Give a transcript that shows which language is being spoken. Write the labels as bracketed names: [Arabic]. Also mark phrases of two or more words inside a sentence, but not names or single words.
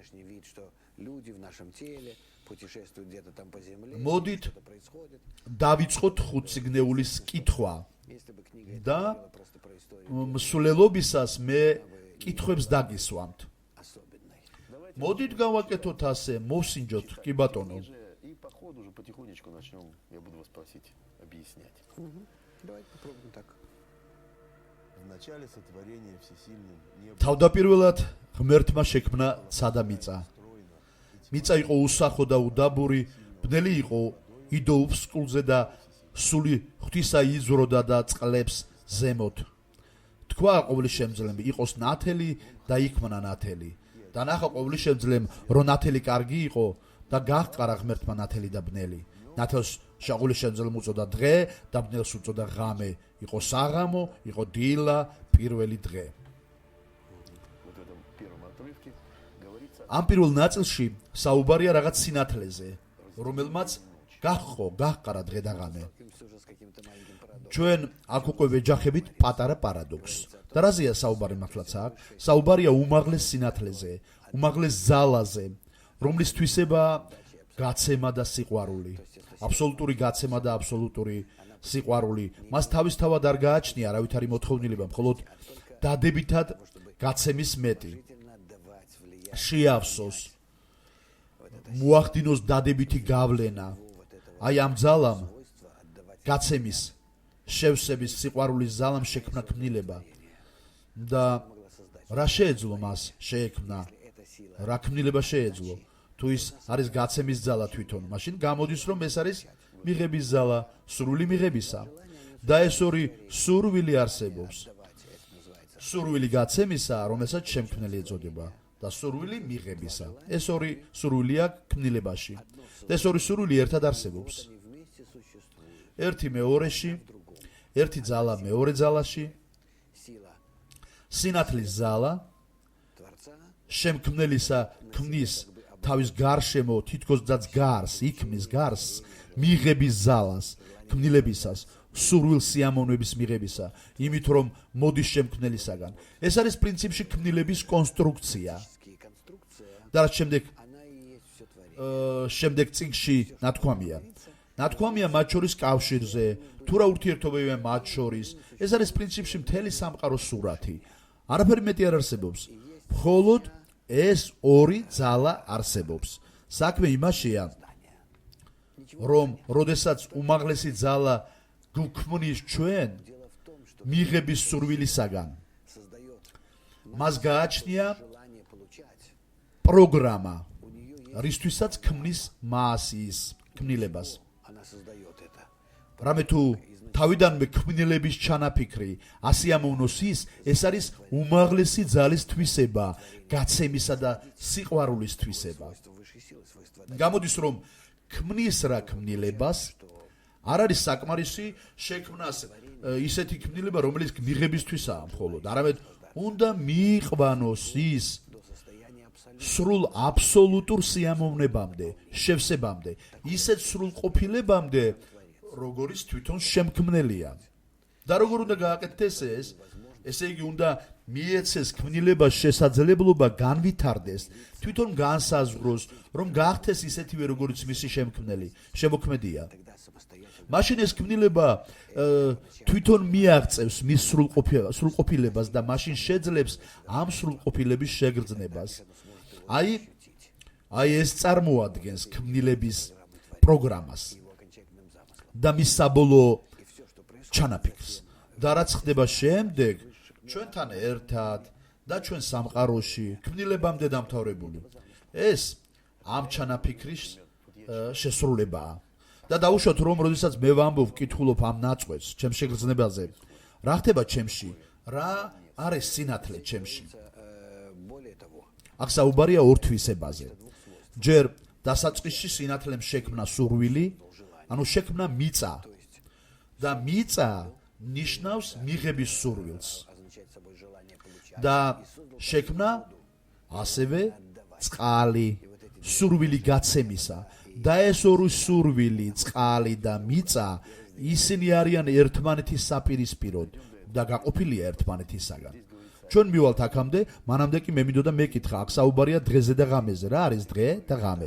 [Georgian] მოდით დავიწყოთ ხუთსიგნეულის კითხვა და მსვლელობისას მე კითხვებს დაგისვამთ. მოდით გავაკეთოთ ასე, მოვსინჯოთ, კი ბატონო. [Russian] И по ходу уже потихонечку начнем, я буду вас просить объяснять. Давайте попробуем так. В начале сотворения всесильным не было [Georgian] თავდაპირველად ღმერთმა შექმნა ცა და მიწა. მიწა იყო უსახო და უდაბური, ბნელი იყო იდოობს კულზე და სული ღვთისა იზროდა და წყლებს ზემოთ. თქვა ყოვლისშემძლემ იყოს ნათელი და იქმნა ნათელი. და ნახა ყოვლისშემძლემ რომ ნათელი კარგი იყო და გაჰყარა ღმერთმა ნათელი და ბნელი. ნათელს ყოვლისშემძლემ უწოდა დღე და ბნელს უწოდა ღამე. იყო საღამო, იყო დილა, პირველი დღე. [Russian] вот в этом первом отрывке говорится [Georgian] ამ პირველ ნაწილში საუბარია რაღაც სინათლეზე, რომელმაც გაჰყარა დღე და ღამე. [Russian] Столкнемся уже с каким-то маленьким парадоксом. [Georgian] ჩვენ აქ უკვე ვეჯახებით პატარა პარადოქსს. და რაზეა საუბარი მართლაც აქ? საუბარია უმაღლეს სინათლეზე, უმაღლეს ძალაზე, რომლის თვისება გაცემა და სიყვარული. აბსოლუტური გაცემა და აბსოლუტური სიყვარული. მას თავისთავად არ გააჩნია არავითარი მოთხოვნილება, მხოლოდ დადებითად გაცემის მეტი. [Russian] Отдавать влияние [Georgian] შეავსოს, მოახდინოს დადებითი გავლენა. აი ამ ძალამ გაცემის, შევსების, სიყვარულის ძალამ შექმნა ქმნილება. და რა შეეძლო მას შეექმნა? რა ქმნილება შეეძლო? თუ ის არის გაცემის ძალა თვითონ, მაშინ გამოდის რომ ეს არის მიღების ძალა, სრული მიღებისა. და ეს ორი სურვილი არსებობს. სურვილი გაცემისა, რომელსაც შემქმნელი ეწოდება და სურვილი მიღებისა. ეს ორი სურვილია ქმნილებაში. ეს ორი სურვილი ერთად არსებობს. [Russian] вместе существуют. [Georgian] ერთი მეორეში, ერთი ძალა მეორე ძალაში, [Russian] Сила [Georgian] სინათლის ძალა [Russian] Творца [Georgian] შემქმნელისა ქმნის თავის გარშემო თითქოსაც გარს, იქმნის გარს, მიღების ძალას, ქმნილებისას, სურვილ სიამოვნების მიღებისა, იმით რომ მოდის შემქმნელისაგან. ეს არის პრინციპში ქმნილების კონსტრუქცია. [Russian] конструкция, [Georgian] და რაც შემდეგ [Russian] она и есть все творение. [Georgian] შემდეგ წიგნში ნათქვამია. ნათქვამია მათ შორის კავშირზე, თუ რა ურთიერთობებია მათ შორის. ეს არის პრინციპში მთელი სამყაროს სურათი. არაფერი მეტი არ არსებობს. მხოლოდ ეს ორი ძალა არსებობს. საქმე იმაშია, რომ როდესაც უმაღლესი ძალა გვქმნის ჩვენ [Russian] Дело в том, что [Georgian] მიღების სურვილისაგან, [Russian] создает [Georgian] მას გააჩნია [Russian] желание получать. [Georgian] პროგრამა, [Russian] У нее есть, [Georgian] რისთვისაც ქმნის მასის ქმნილებას. [Russian] она создает это. [Georgian] რამე თუ თავიდანვე ქმნილების ჩანაფიქრი ასიამოვნოს ის, ეს არის უმაღლესი ძალის თვისება, გაცემისა და სიყვარულის თვისება. [Russian] Свойство высшей силы, свойство [Georgian] გამოდის რომ ქმნის რა ქმნილებას არ არის საკმარისი შექმნას ისეთი ქმნილება, რომელიც მიღებისთვისაა მხოლოდ, არამედ უნდა მიიყვანოს ის [Russian] до состояния абсолютно. [Georgian] სრულ აბსოლუტურ სიამოვნებამდე, შევსებამდე, ისეთ სრულ ყოფილებამდე, როგორიც თვითონ შემქმნელია. და როგორ უნდა გააკეთდეს ეს? ესე იგი უნდა მიეცეს ქმნილებას შესაძლებლობა განვითარდეს, თვითონ განსაზღვროს, რომ გახდეს ისეთივე როგორც მისი შემქმნელი, შემოქმედია. [Russian] Тогда самостоятельно [Georgian] მაშინ ეს ქმნილება თვითონ მიაღწევს მის სრულყოფილებას და მაშინ შეძლებს ამ სრულყოფილების შეგრძნებას. აი ეს წარმოადგენს ქმნილების პროგრამას [Russian] его окончательным замыслом. [Georgian] და მის საბოლოო [Russian] И все, что происходит, [Georgian] ჩანაფიქრს. და რაც ხდება შემდეგ, ჩვენთან ერთად და ჩვენ სამყაროში ქმნილებამდე დამთავრებული. ეს ამ ჩანაფიქრის შესრულებაა. და დაუშვათ რომ როდესაც მე ვამბობ, ვკითხულობ ამ ნაწყვეტს, ჩემს შეგრძნებაზე, რა ხდება ჩემში? რა არის სინათლე ჩემში? [Russian] более того, [Georgian] აქ საუბარია ორ თვისებაზე. ჯერ დასაწყისში სინათლემ შექმნა სურვილი, ანუ შექმნა მიწა. და მიწა ნიშნავს მიღების სურვილს. [Russian] означает собой желание получать. [Georgian] და შექმნა ასევე წყალი, სურვილი გაცემისა. და ეს ორი სურვილი, წყალი და მიწა, ისინი არიან ერთმანეთის საპირისპიროდ და გაყოფილია ერთმანეთისაგან. ჩვენ მივალთ აქამდე, მანამდე კი მე მინდოდა მეკითხა, აქ საუბარია დღეზე და ღამეზე, რა არის დღე და ღამე?